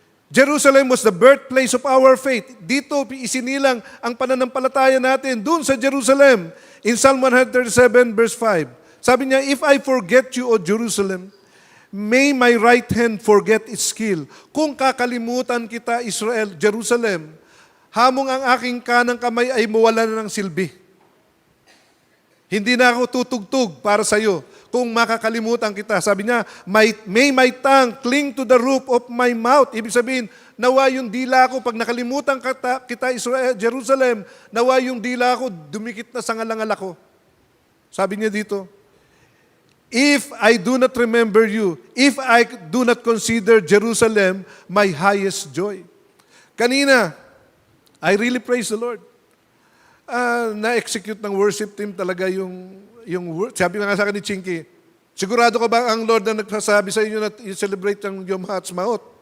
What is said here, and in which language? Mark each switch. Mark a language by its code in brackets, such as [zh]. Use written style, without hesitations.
[en] Jerusalem was the birthplace of our faith. [tl] Dito isinilang ang pananampalataya natin doon sa Jerusalem. [en] In Psalm 137 verse 5. [tl] Sabi niya, [en] if I forget you, O Jerusalem, may my right hand forget its skill. [tl] Kung kakalimutan kita, Israel, Jerusalem, hamong ang aking kanang kamay ay mawala na ng silbi. Hindi na ako tutugtog para sa iyo kung makakalimutan kita. Sabi niya, [en] may my tongue cling to the roof of my mouth. [tl] Ibig sabihin, nawa yung dila ko, pag nakalimutan kita Israel, Jerusalem, nawa yung dila ko, dumikit na sa ngalangal ako. Sabi niya dito, [en] if I do not remember you, if I do not consider Jerusalem my highest joy. [tl] Kanina, [en] I really praise the Lord. [tl] Na-execute ng worship team talaga yung sabi nga sa akin ni Chinky, sigurado ka ba ang Lord na nagsasabi sa inyo na i-celebrate ang Yom HaTzmaut?